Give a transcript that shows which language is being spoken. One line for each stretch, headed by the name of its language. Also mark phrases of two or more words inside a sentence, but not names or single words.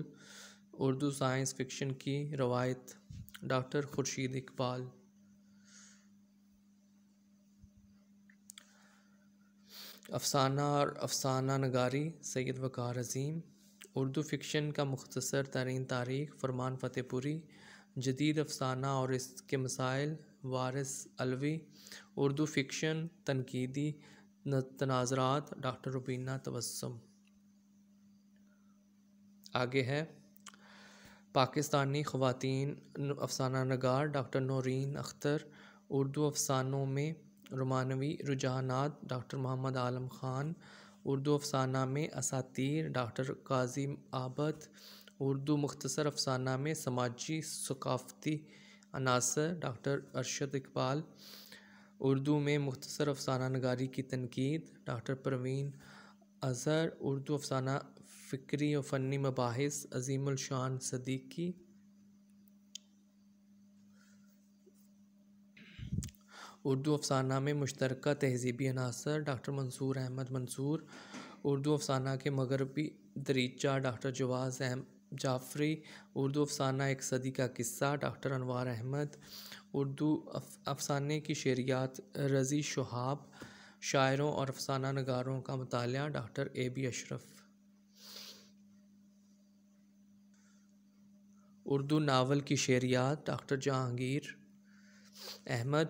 Urdu: اردو سائنس فکشن کی روایت ڈاکٹر خورشید اقبال. افسانہ اور افسانہ نگاری سید وقار عظیم. اردو فکشن کا مختصر ترین تاریخ فرمان فتح پوری. جدید افسانہ اور اس کے مسائل وارث علوی. اردو فکشن تنقیدی تناظرات ڈاکٹر روبینہ تبسم. آگے ہے پاکستانی خواتین افسانہ نگار ڈاکٹر نورین اختر. اردو افسانوں میں رومانوی رجحانات ڈاکٹر محمد عالم خان. اردو افسانہ میں اساطیر ڈاکٹر قاضی عابد. اردو مختصر افسانہ میں سماجی ثقافتی عناصر ڈاکٹر ارشد اقبال. اردو میں مختصر افسانہ نگاری کی تنقید ڈاکٹر پروین اظہر. اردو افسانہ فکری اور فنی مباحث عظیم الشان صدیقی. اردو افسانہ میں مشترکہ تہذیبی عناصر ڈاکٹر منصور احمد منصور. اردو افسانہ کے مغربی دریچہ ڈاکٹر جواز جعفری. اردو افسانہ ایک صدی کا قصہ ڈاکٹر انوار احمد. اردو افسانے کی شعریات رضی شہاب. شاعروں اور افسانہ نگاروں کا مطالعہ ڈاکٹر A.B. अशरफ। اردو ناول کی شعریات ڈاکٹر جہانگیر احمد.